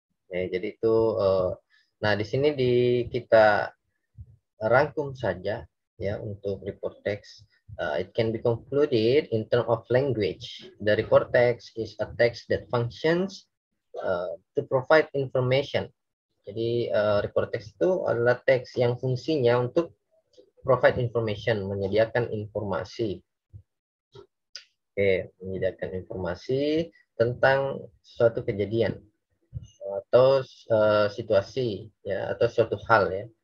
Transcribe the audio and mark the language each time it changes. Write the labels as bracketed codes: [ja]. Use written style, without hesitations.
[id] Jadi itu nah di sini kita rangkum saja ya untuk report text. [en] It can be concluded in terms of language. The report text is a text that functions to provide information. [id] Jadi report text itu adalah teks yang fungsinya untuk [en] provide information, [id] menyediakan informasi. Oke, menyediakan informasi tentang suatu kejadian atau situasi ya, atau suatu hal ya.